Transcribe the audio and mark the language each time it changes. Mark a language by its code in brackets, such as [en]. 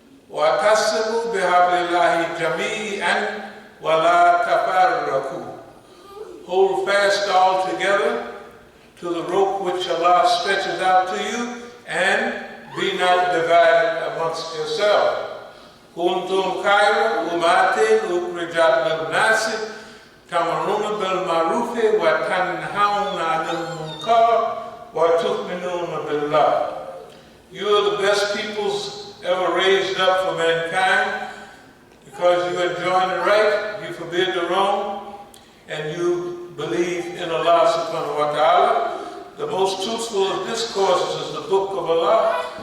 [ar] وَأَتَصِمُوا بِحَبْلِ اللَّهِ جَمِيعًا وَلَا تَفَرَّقُوا. [en] Hold fast all together to the rope which Allah stretches out to you, and be not divided amongst yourselves. [ar] كنتم خير أمة أخرجت للناس تأمرون بالمعروف وتنهون عن المنكر وَتُؤْمِنُونَ بِاللَّهِ. [en] You are the best peoples ever raised up for mankind because you enjoin the right, you forbid the wrong, and you believe in Allah subhanahu wa ta'ala. The most truthful of discourses is the book of Allah.